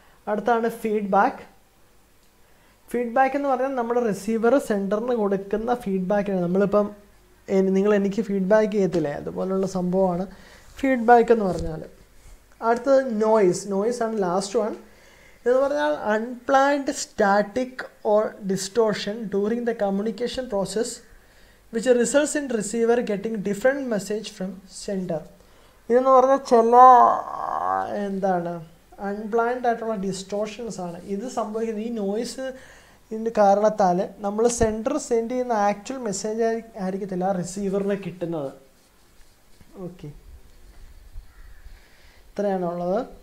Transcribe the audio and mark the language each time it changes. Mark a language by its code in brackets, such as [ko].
[ml] അടുത്താണ് feedback. Feedback എന്ന് പറഞ്ഞാൽ നമ്മുടെ റിസീവർ സെൻഡറിന് കൊടുക്കുന്ന ഫീഡ്ബാക്കാണ്. നമ്മളിപ്പം നിങ്ങൾ എനിക്ക് ഫീഡ്ബാക്ക് ചെയ്യത്തില്ലേ, അതുപോലുള്ള സംഭവമാണ് ഫീഡ്ബാക്ക് എന്ന് പറഞ്ഞാൽ. അടുത്തത് നോയ്സ്. [en] noise [ml] ആണ് [en] Last one. [ml] എന്ന് പറഞ്ഞാൽ [en] Unplanned static or distortion during the communication process which results in receiver getting different message from sender. [ml] ഇതെന്ന് പറഞ്ഞാൽ ചില എന്താണ് അൺപ്ലാൻഡ് ആയിട്ടുള്ള ഡിസ്റ്റോർഷൻസ് ആണ് ഇത് സംഭവിക്കുന്നത്. ഈ നോയ്സ് ഇതിൻ്റെ കാരണത്താൽ നമ്മൾ സെൻഡർ സെൻഡ് ചെയ്യുന്ന ആക്ച്വൽ മെസ്സേജ് ആയിരിക്കത്തില്ല റിസീവറിന് കിട്ടുന്നത്. ഓക്കെ, ഇത്രയാണുള്ളത്.